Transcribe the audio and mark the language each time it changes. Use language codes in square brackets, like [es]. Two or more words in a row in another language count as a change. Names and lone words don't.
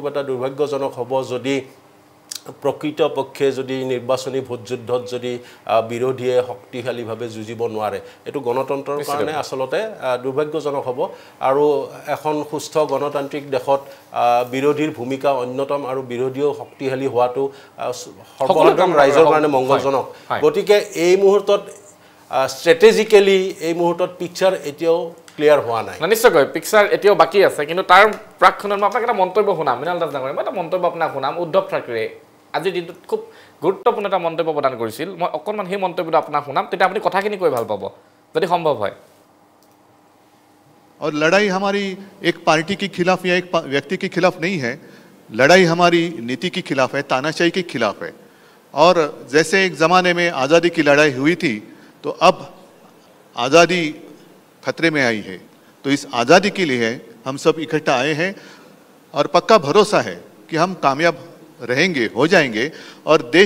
[as] এটা দুৰ্ভাগ্যজনক হ'ব যদি প্ৰকৃত পক্ষে যদি নিৰ্বাচনী ভোটযুদ্ধত যদি বিৰোধীয়ে শক্তিশালীভাৱে যুঁজিব নোৱাৰে এটো গণতন্ত্ৰৰ কাৰণে আসলতে দুৰ্ভাগ্যজনক হ'ব আৰু এখন সুস্থ গণতান্ত্ৰিক দেশত বিৰোধীৰ ভূমিকা অন্যতম আৰু বিৰোধীও শক্তিশালী হোৱাটো সৰ্বসাধাৰণ ৰাইজৰ কাৰণে মংগলজনক গতিকে এই মুহূৰ্তত স্ট্ৰেটেজিক্যালি এই মুহূৰ্তত পিকচাৰ এতিয়াও ক্লিয়াৰ হোৱা নাই নিশ্চয়কৈ পিকচাৰ এতিয়াও বাকি আছে কিন্তু তাৰ প্ৰাক্ষণত মই আপোনাক এটা মন্তব্য শুনাম মৃণাল দাস ডাঙৰীয়া মই এটা মন্তব্য আপোনাক শুনাম উদ্ধৱ ঠাকৰে আজি দিনটোত খুব গুৰুত্বপূৰ্ণ এটা মন্তব্য প্ৰদান কৰিছিল মই অকণমান সেই মন্তব্যটো আপোনাক শুনাম তেতিয়া আপুনি কথাখিনি কৈ ভাল পাব যদি সম্ভৱ হয় [hi] और लड़ाई हमारी एक पार्टी के खिलाफ या एक व्यक्ति के खिलाफ नहीं है लड़ाई हमारी नीति के खिलाफ है तानाशाही के खिलाफ है और जैसे एक ज़माने में आज़ादी की लड़ाई हुई थी तो अब आज़ादी खतरे में आई है तो इस आज़ादी के लिए हम सब इकट्ठा आए हैं और पक्का भरोसा है कि हम कामयाब रहेंगे हो जाएंगे और देश